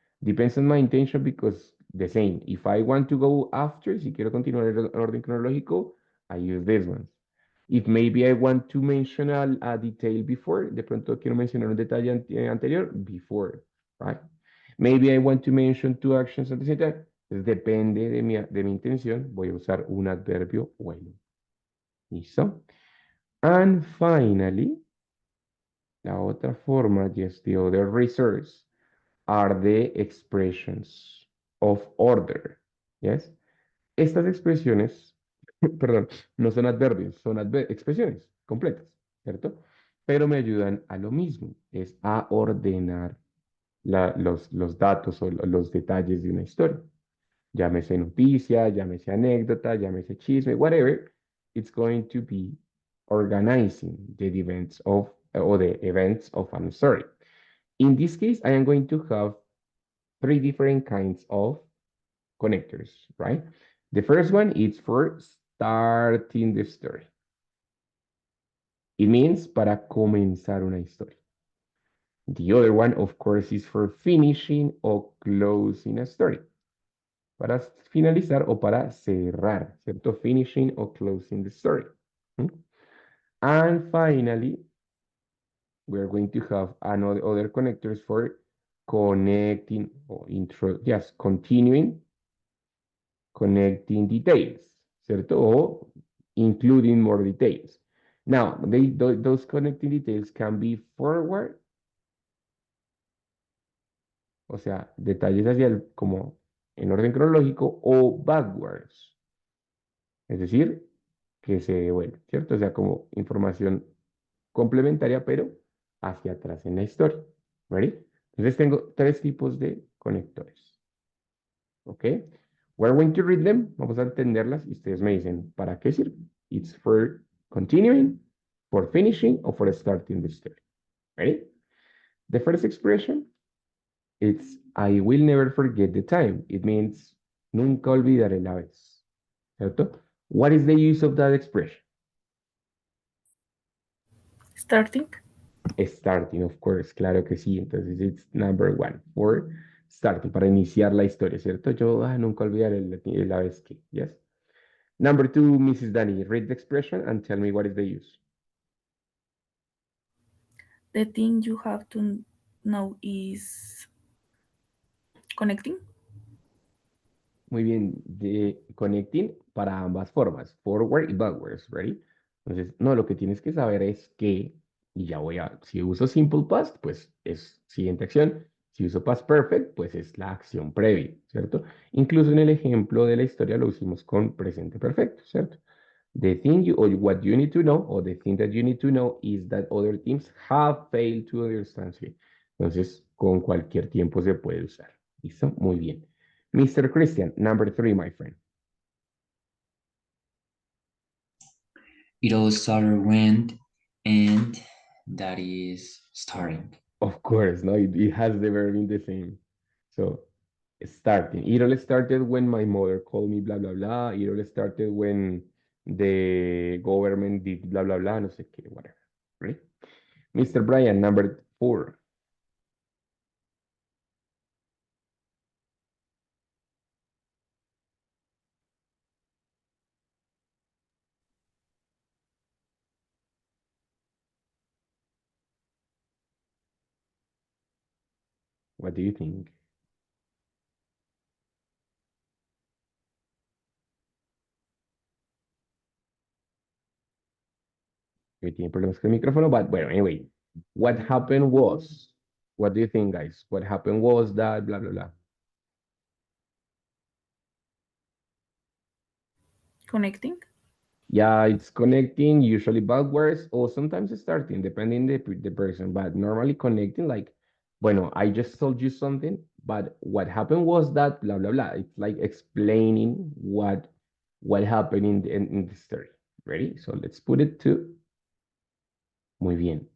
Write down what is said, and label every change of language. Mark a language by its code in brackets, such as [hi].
[en] Depends on my intention because the same. If I want to go after, [es] si quiero continuar el orden cronológico, [en] I use this one. If maybe I want to mention a detail before, [es] de pronto quiero mencionar un detalle anterior, [en] before, right? Maybe I want to mention two actions at the same time. [es] Entonces, depende de mi intención, voy a usar un adverbio bueno. ¿Listo? [en] And finally, [es] la otra forma, [en] yes, the other resource are the expressions of order. Yes. [es] Estas expresiones, perdón, no son adverbios, son expresiones completas, ¿cierto? Pero me ayudan a lo mismo, es a ordenar los datos o los detalles de una historia. Llámese noticia, llámese anécdota, llámese chisme, [en] whatever, it's going to be organizing the events of or the events of an story. In this case, I am going to have three different kinds of connectors, right? The first one is for starting the story. It means [es] para comenzar una historia. [en] The other one, of course, is for finishing or closing a story. [es] Para finalizar o para cerrar, ¿cierto? [en] Finishing or closing the story. And finally, we are going to have another other connectors for connecting or yes, continuing, connecting details, [es] ¿cierto? [en] O including more details. [es] Now, those connecting details can be forward, o sea, detalles hacia como en orden cronológico, o backwards, es decir, que se devuelve, ¿cierto? O sea, como información complementaria, pero hacia atrás en la historia. [en] ¿Ready? [es] Entonces tengo tres tipos de conectores. ¿Ok? [en] We're going to read them. [es] Vamos a entenderlas y ustedes me dicen, ¿para qué sirve? [en] It's for continuing, for finishing, or for starting the story. Ready? The first expression, it's I will never forget the time. It means [es] Nunca olvidaré la vez. ¿Cierto? [en] What is the use of that expression? Starting. Starting, of course, [es] claro que sí. Entonces, [en] it's number one. For starting, [es] para iniciar la historia, ¿cierto? Yo nunca olvidaré la vez que, [en] yes. Number two, Mrs. Danny, read the expression and tell me what is the use. The thing you have to know is connecting. [es] Muy bien, de connecting para ambas formas, forward y backwards, [en] ¿ready? [es] Entonces, no, lo que tienes que saber es que, y ya voy a, si uso simple past, pues es siguiente acción. Si uso past perfect, pues es la acción previa, ¿cierto? Incluso en el ejemplo de la historia lo usamos con presente perfecto, ¿cierto? [en] The thing you, or what you need to know, or the thing that you need to know is that other teams have failed to understand you. [es] Entonces, con cualquier tiempo se puede usar. ¿Listo? Muy bien. Mr. [en] Christian, number three, my friend. It all started when, and that is starting. Of course, no, it has the verb in the same. So, starting. It all started when my mother called me, blah, blah, blah. It all started when the government did blah, blah, blah, [es] no sé qué, [en] whatever. Right? Mr. Brian, number four. What do you think? [es] Que tiene problemas con el micrófono, [en] but [es] bueno, [en] anyway. What happened was, what do you think, guys? What happened was that blah, blah, blah. Connecting. Yeah, it's connecting, usually backwards or sometimes starting, depending the person, but normally connecting like, [es] bueno, [en] I just told you something, but what happened was that blah, blah, blah. It's like explaining what happened in the story. Ready? So let's put it to, [es] muy bien.